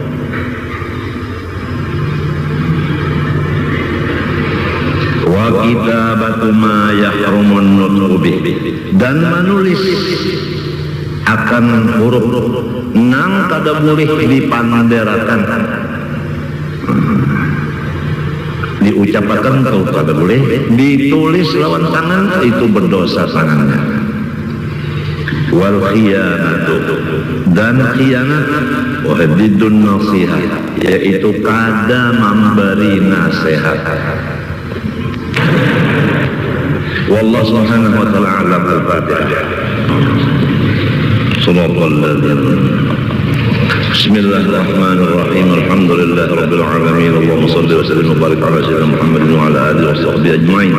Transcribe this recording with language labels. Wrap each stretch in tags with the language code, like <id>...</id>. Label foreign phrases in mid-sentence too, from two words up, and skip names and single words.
<ar>وكتابة ما يحرم النطق به,</ar> <bjn>dan menulis akan huruf nang kada boleh dipanderakan, diucapkan atau kada boleh ditulis lawan tangan, itu berdosa tangannya.</bjn> <ar>والخيانة,</ar> <bjn>dan khianat</bjn> <ar>وحديد النصيحة,</ar> <bjn>yaitu kada memberi nasihat.</bjn> <ar>والله سبحانه وتعالى أعلم. Al-Fatihah. بسم الله الرحمن الرحيم. الحمد لله رب العالمين. اللهم صل وسلم وبارك على سيدنا محمد وعلى آله وصحبه أجمعين.</ar>